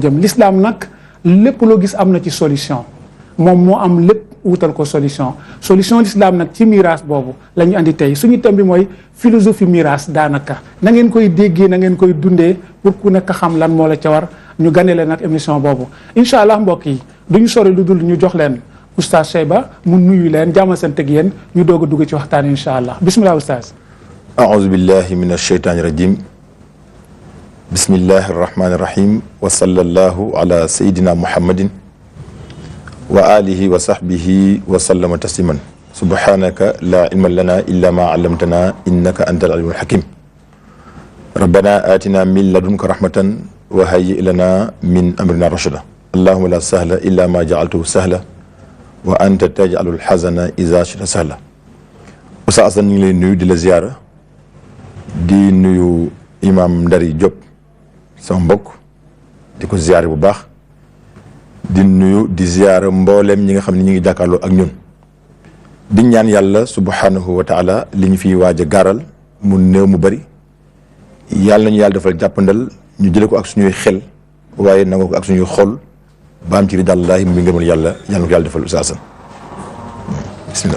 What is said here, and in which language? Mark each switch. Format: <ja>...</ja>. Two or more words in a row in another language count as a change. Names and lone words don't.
<wo>jëm l'islam nag lépp loo gis am na ci solution moom moo am lépp wutal ko solution l'islam nag ci miraas boobu la ñu andi tey suñu thème bi mooy philosophie miraas daanaka na ngeen koy déggee na ngeen koy dundee pour ku nekk xam lan moo la ca war ñu ganale nag émission boobu</wo> <ar>إن شاء الله</ar> <wo>mbokk yi du ñu sori lu dul ñu jox leen oustaz Cheyba mu nuyu leen jàmmal seen teg yéen ñu doog a dugg ci waxtaan</wo> <ar>إن شاء الله</ar> <wo>bismillah oustaz.</wo> <ar>أعوذ بالله من الشيطان الرجيم بسم الله الرحمن الرحيم وصلى الله على سيدنا محمد وآله وصحبه وسلم تسليما سبحانك لا علم لنا إلا ما علمتنا إنك أنت العليم الحكيم ربنا آتنا من لدنك رحمة وهيئ لنا من أمرنا رشدا اللهم لا سهل إلا ما جعلته سهلا وأنت تجعل الحزن إذا شئت سهلا Oustaz Assane</ar> <wo>ñu ngi lay nuyu di la ziyaara di nuyu imam Ndari Diop sama mbokk di ko ziyaare bu baax di nuyu di ziyaara mbooleem ñi nga xam ne ñu ngi jàkkaarloo ak ñun di ñaan yàlla</wo> <ar>سبحانه وتعالى</ar> <wo>li ñu fiy waaj a gaaral mu néew mu bari yàlla nañu yàlla defal jàppandal ñu jële ko ak suñuy xel waaye nangu ko ak suñuy xol ba am ci ridallaahi mi ngërëmal yàlla yàlla na ko yàlla defal Oustaz Assane bismillah.</wo>